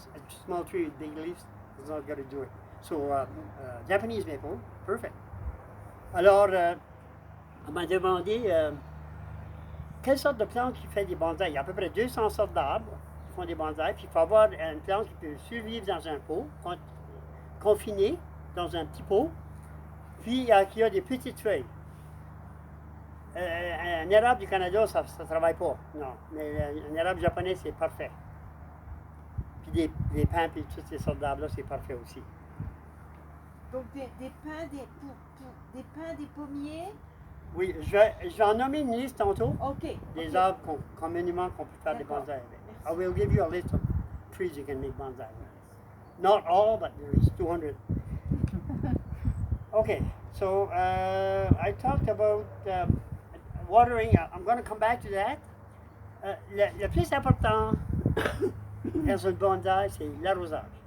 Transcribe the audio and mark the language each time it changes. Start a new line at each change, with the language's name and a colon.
English: A small tree with big leaves is not going to do it. So Japanese maple, perfect.
French: Alors, on m'a demandé quelle sorte de plante qui fait des bonsaïs. Il y a à peu près 200 sortes d'arbres qui font des bonsaïs. Puis il faut avoir une plante qui peut survivre dans un pot, confinée dans un petit pot, puis qui a des petites feuilles. Un érable du Canada, ça ne travaille pas, non. Mais un érable japonais, c'est parfait. Puis des pins, puis toutes ces sortes d'arbres-là, c'est parfait aussi. Donc des pins, des pins, des pommiers. Oui, je vais en nommer une liste tantôt, Ok. des ok. arbres communément qu'on peut faire des D'accord. bonsaïs avec. Merci.
English: I will give you a list of trees you can make bonsai with. Not all, but there's 200. Okay, so I talked about watering. I'm going to come back to that.
French: Le plus important dans un bonsaï, c'est l'arrosage.